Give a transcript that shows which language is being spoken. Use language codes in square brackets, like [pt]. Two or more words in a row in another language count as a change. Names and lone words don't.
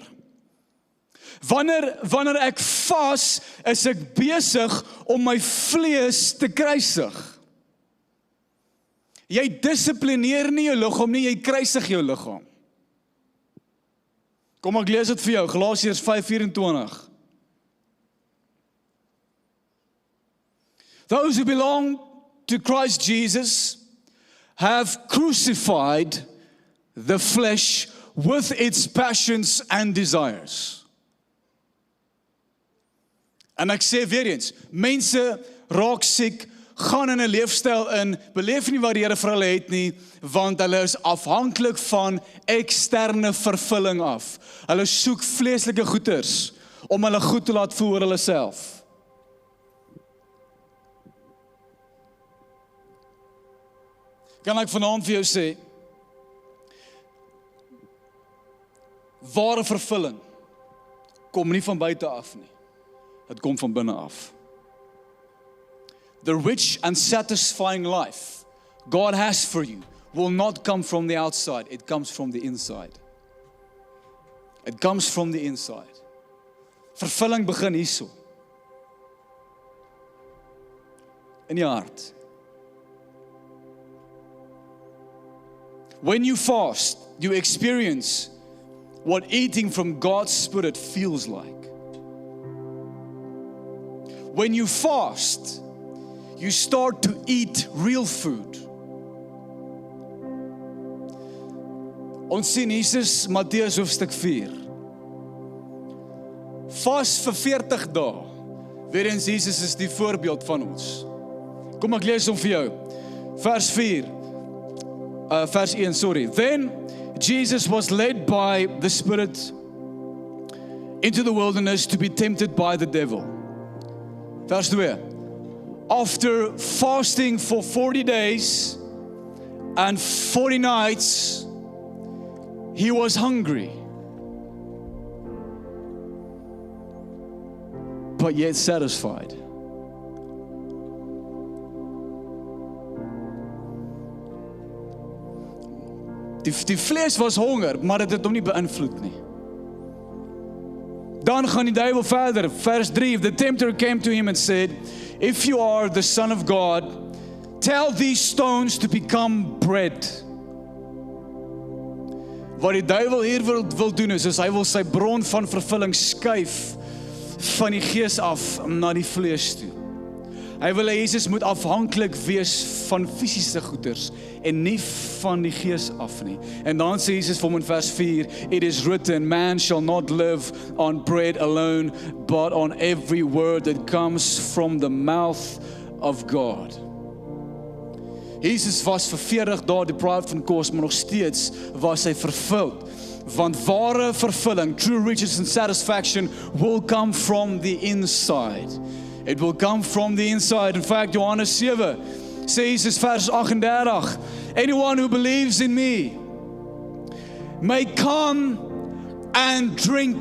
[af] Wanneer ek vas, is ek besig om my vlees te kruisig. Jy dissiplineer nie jou liggaam nie, jy kruisig jou liggaam. Kom ek lees dit vir jou, Galasiërs 5:24. [en] Those who belong to Christ Jesus have crucified the flesh with its passions and desires. [af] En ek sê weer eens, mense raak siek, gaan in 'n leefstyl in, beleef nie wat die Here vir hulle het nie, want hulle is afhanklik van eksterne vervulling af. Hulle soek vleeslike goeders om hulle goed te laat voel oor hulle self. Kan ek vanaand vir jou sê, ware vervulling kom nie van buite af nie. Dit kom van binne af. [en] The rich and satisfying life God has for you will not come from the outside. It comes from the inside. It comes from the inside. [af] Vervulling begin hierso. In jou hart. [en] When you fast, you experience what eating from God's Spirit feels like. When you fast, you start to eat real food. [af] Ons sien Jesus, Matteus hoofstuk 4. Vas vir 40 dae. Weer eens, Jesus is die voorbeeld van ons. Kom ek lees hom vir jou. Vers 1, sorry. [en] Then Jesus was led by the Spirit into the wilderness to be tempted by the devil. [af] Vers 2. [en] After fasting for 40 days and 40 nights, he was hungry, but yet satisfied. [af] Die vlees was honger, maar dit het hom nie beïnvloed nie. Dan gaan die duiwel verder, vers 3, [en] the tempter came to him and said, if you are the Son of God, tell these stones to become bread. [af] Wat die duiwel hier wil doen is hy wil sy bron van vervulling skuif van die gees af na die vlees toe. Hy wil hê Jesus moet afhanklik wees van fisiese goeders en nie van die gees af nie. En dan sê Jesus vir hom in vers 4, [en] it is written, man shall not live on bread alone, but on every word that comes from the mouth of God. [af] Jesus was vir 40 dae deprived van kos, maar nog steeds was hy vervuld. Want ware vervulling, [en] true riches and satisfaction will come from the inside. It will come from the inside. In fact, [af] Johannes 7 sê Jesus vers 38, [en] anyone who believes in me may come and drink.